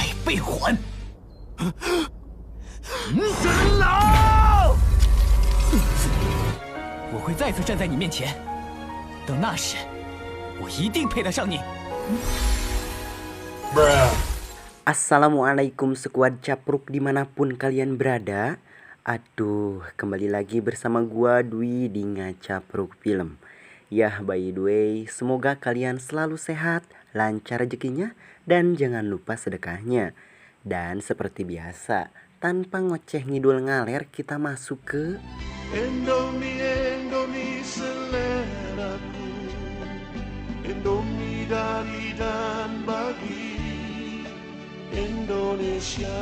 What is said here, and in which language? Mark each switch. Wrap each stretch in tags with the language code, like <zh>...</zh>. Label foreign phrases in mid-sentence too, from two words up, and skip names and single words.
<zh>被还。神老，我会再次站在你面前，等那时，我一定配得上你。</zh> <id>Assalamualaikum sekuad capruk dimanapun kalian berada. Aduh, kembali lagi bersama gua Dwi di Ngacapruk Film.</id> <en>Yah, by the way,</en> <id>semoga kalian selalu sehat, lancar rezekinya, dan jangan lupa sedekahnya. Dan seperti biasa, tanpa ngoceh</id> <su>ngidul ngaler,</su> <id>kita masuk ke Indomie seleraku, Indomie dari dan bagi Indonesia.</id>